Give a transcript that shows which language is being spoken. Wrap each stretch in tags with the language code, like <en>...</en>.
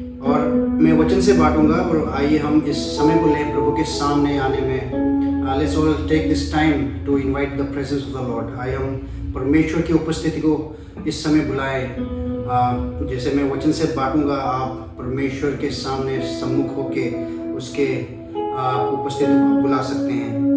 <hi>और मैं वचन से बांटूंगा और आइए हम इस समय को लें प्रभु के सामने आने में।</hi> <en>Let's all take this time to invite the presence of the Lord.</en> <hi>आइए हम परमेश्वर की उपस्थिति को इस समय बुलाएं। जैसे मैं वचन से बांटूंगा, आप परमेश्वर के सामने सम्मुख होके उसके उपस्थिति को बुला सकते हैं।</hi>